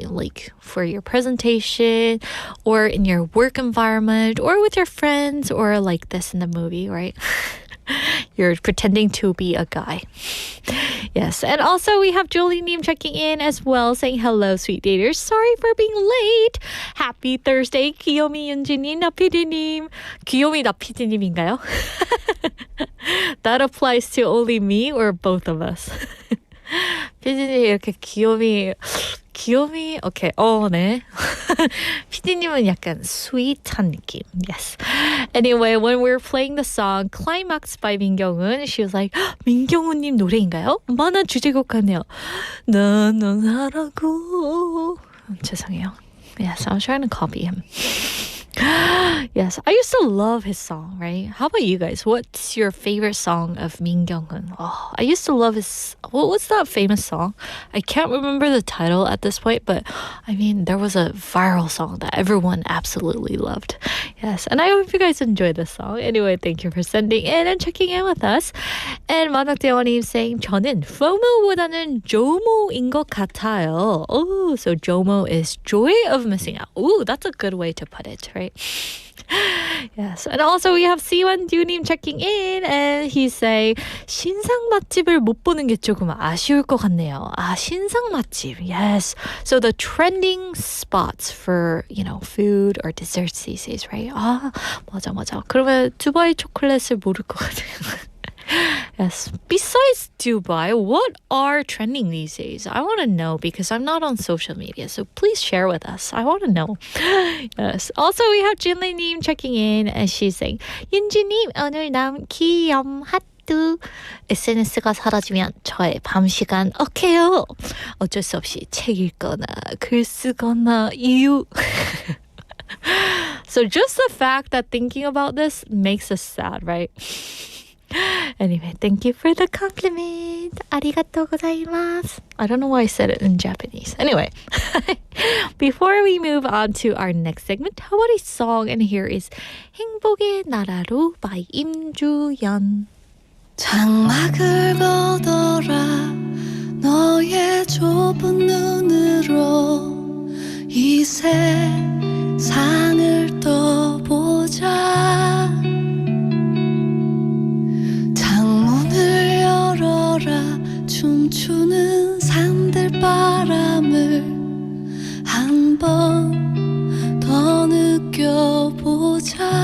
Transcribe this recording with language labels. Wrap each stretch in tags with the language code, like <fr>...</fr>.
<en>Like for your presentation or in your work environment or with your friends or like this in the movie, right? You're pretending to be a guy. Yes. And also we have Julie Neem checking in as well saying, hello, sweet daters. Sorry for being late. Happy Thursday.</en> <ko>귀요미 윤지님, 나피디님. 귀요미 나피디님인가요?</ko> <en>That applies to only me or both of us?</en> <ko>피디님 이렇게 귀요미, 오케이. 네. 피디님은 약간 sweet한 느낌.</ko> <en>Yes. Anyway, when we were playing the song Climax by 민경훈, she was like,</en> <ko>민경훈님 노래인가요? 만화 주제곡 같네요. 넌 하라고. 죄송해요.</ko> <en>Yes, I was trying to copy him. Yes, I used to love his song, right? How about you guys? What's your favorite song of Min Kyung-hun? Oh, I used to love his... What was that famous song? I can't remember the title at this point, but I mean, there was a viral song that everyone absolutely loved. Yes, and I hope you guys enjoyed this song. Anyway, thank you for sending in and checking in with us. And 만학대원님 saying,</en> <ko>저는 FOMO보다는 JOMO인 것 같아요.</ko> <en>Oh, so JOMO is joy of missing out. Oh, that's a good way to put it, right? Yes, and also we have C1Du님 checking in, and he's saying</en> <ko>신상 맛집을 못 보는 게 조금 아쉬울 것 같네요.</ko> <en>신상 맛집, yes. So the trending spots for, food or desserts these days, right?</en> <ko>맞아. 그러면 두바이 초콜릿을 모를 것 같아요.</ko> <en>Yes. Besides Dubai, what are trending these days? I want to know because I'm not on social media. So please share with us. I want to know. Yes. Also, we have Jinli-님 checking in and she's saying,</en> <ko>윤지님, 오늘 남 귀염 하트. SNS가 사라지면 저의 밤 시간 어케요. 어쩔 수 없이 책 읽거나 글 쓰거나 이유.</ko> <en>So just the fact that thinking about this makes us sad, right? Anyway, thank you for the compliment.</en> <ja>Arigatou gozaimasu.</ja> <en>I don't know why I said it in Japanese. Anyway, before we move on to our next segment, how about a song? And here is 행복의 나라로 by 임주연.</en> <ko>장막을 걷어라 너의 좁은 눈으로 이 세상을 떠보자 창문을 열어라 춤추는 산들바람을 한 번 더 느껴보자</ko>